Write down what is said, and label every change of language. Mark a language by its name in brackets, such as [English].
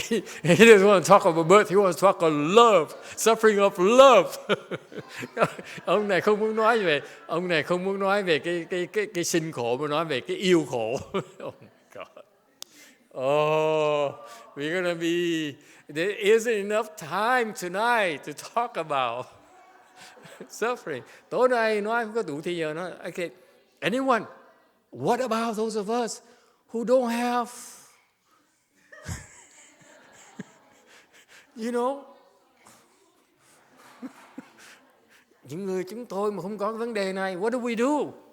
[English] He doesn't want to talk about birth. He wants to talk about love. Suffering of love. [Vietnamese] Ông này không muốn nói về cái sinh khổ, mà nói về cái yêu khổ. [English] Oh my God. Oh, we're gonna be. There isn't enough time tonight to talk about suffering. [Vietnamese] Tối nay nói không có đủ thời giờ nói. [English] Okay. Anyone? What about those of us who don't have, you know, [Vietnamese] những người chúng tôi mà không có cái vấn đề này, [English] what do we do?